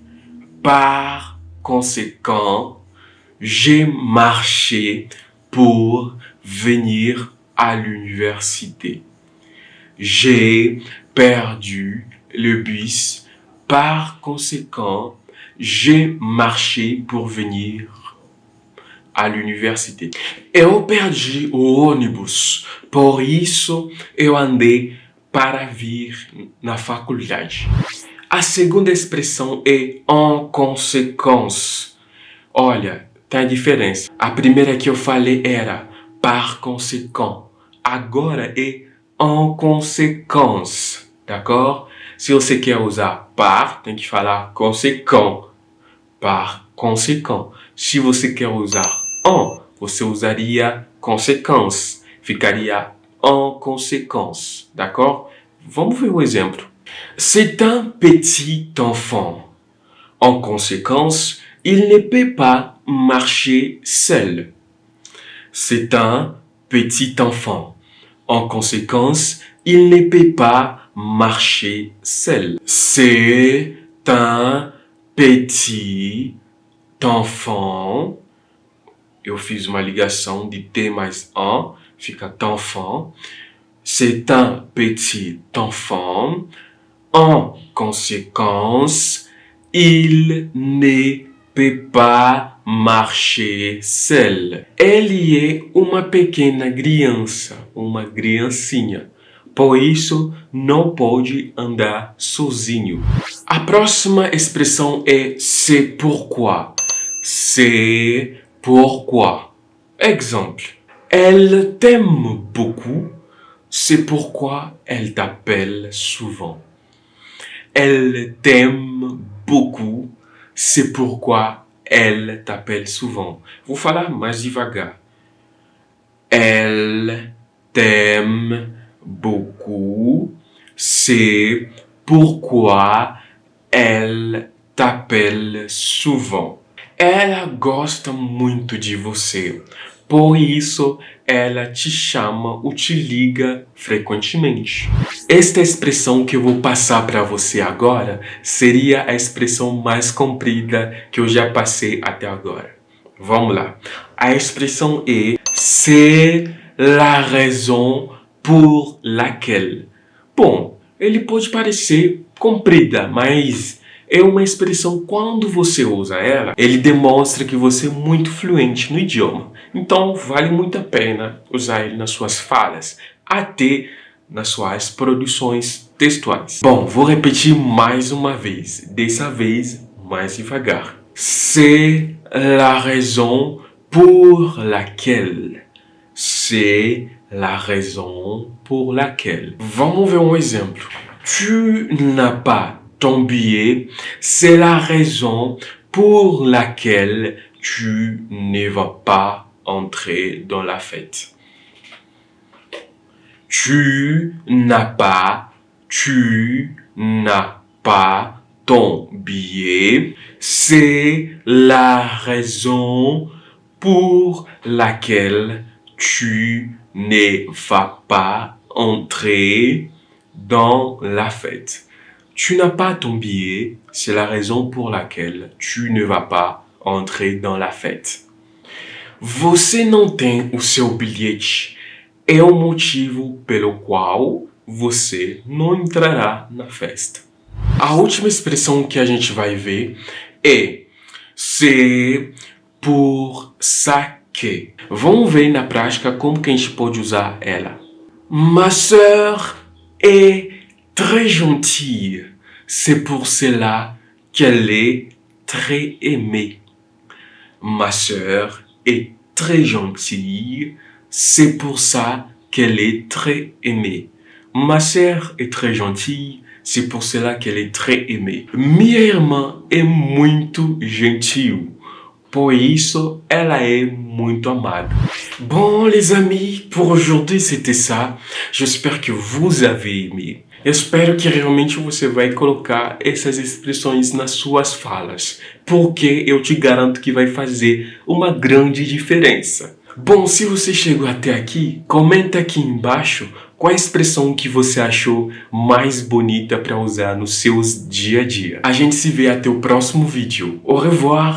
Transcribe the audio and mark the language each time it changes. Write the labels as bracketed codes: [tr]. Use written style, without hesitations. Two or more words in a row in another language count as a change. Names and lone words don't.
[fr] Par conséquent, j'ai marché pour venir à l'université. J'ai perdu le bus. Par conséquent, j'ai marché pour venir à l'université. [pt] Eu perdi o ônibus, por isso eu andei para vir na faculdade. A segunda expressão é [fr] en conséquence. [pt] Olha, tem a diferença. A primeira que eu falei era [fr] par conséquent. [pt] Agora é [fr] en conséquence, d'accord? [pt] Se você quer usar par, tem que falar conséquent. [fr] Par conséquent. [pt] Se você quer usar en, você usaria conséquence. Ficaria [fr] en conséquence, d'accord? [pt] Vamos ver um exemplo. [fr] C'est un petit enfant. En conséquence, il ne peut pas marcher seul. C'est un petit enfant. En conséquence, il ne peut pas marcher seul. C'est un petit enfant. [pt] Eu fiz uma ligação de T mais en, fica enfant. [fr] C'est un petit enfant. En conséquence, il ne peut pas marcher seul. [pt] Ele é uma pequena criança, uma criancinha. Por isso, não pode andar sozinho. A próxima expressão é [fr] c'est pourquoi. C'est pourquoi. Exemple. Elle t'aime beaucoup. C'est pourquoi elle t'appelle souvent. Elle t'aime beaucoup. C'est pourquoi elle t'appelle souvent. [pt] Vou falar mais devagar. [fr] Elle t'aime beaucoup. C'est pourquoi elle t'appelle souvent. [pt] Ela gosta muito de você. Por isso, ela te chama ou te liga frequentemente. Esta expressão que eu vou passar para você agora seria a expressão mais comprida que eu já passei até agora. Vamos lá. A expressão é [fr] c'est la raison pour laquelle. [pt] Bom, ele pode parecer comprida, mas é uma expressão, quando você usa ela, ele demonstra que você é muito fluente no idioma. Então, vale muito a pena usar ele nas suas falas, até nas suas produções textuais. Bom, vou repetir mais uma vez, dessa vez mais devagar. [fr] C'est la raison pour laquelle. C'est la raison pour laquelle. [pt] Vamos ver um exemplo. [fr] Tu n'as pas ton billet, c'est la raison pour laquelle tu ne vas pas entrer dans la fête. Tu n'as pas ton billet, c'est la raison pour laquelle tu ne vas pas entrer dans la fête. Tu n'as pas ton billet, c'est la raison pour laquelle tu ne vas pas entrer dans la fête. [pt] Você não tem o seu bilhete, é o motivo pelo qual você não entrará na festa. A última expressão que a gente vai ver é [fr] c'est pour ça que. [pt] Vamos ver na prática como que a gente pode usar ela. [fr] Ma sœur est très gentille. C'est pour cela qu'elle est très aimée. Ma sœur est très gentille, c'est pour ça qu'elle est très aimée. Ma sœur est très gentille, c'est [pt] por cela que ela é [fr] très aimée. [pt] Minha irmã é muito gentil, por isso ela é muito amada. [fr] Bon les amis, pour aujourd'hui c'était ça. J'espère que vous avez aimé. [pt] Eu espero que realmente você vai colocar essas expressões nas suas falas, porque eu te garanto que vai fazer uma grande diferença. Bom, se você chegou até aqui, comenta aqui embaixo qual a expressão que você achou mais bonita para usar nos seus dia a dia. A gente se vê até o próximo vídeo. [fr] Au revoir!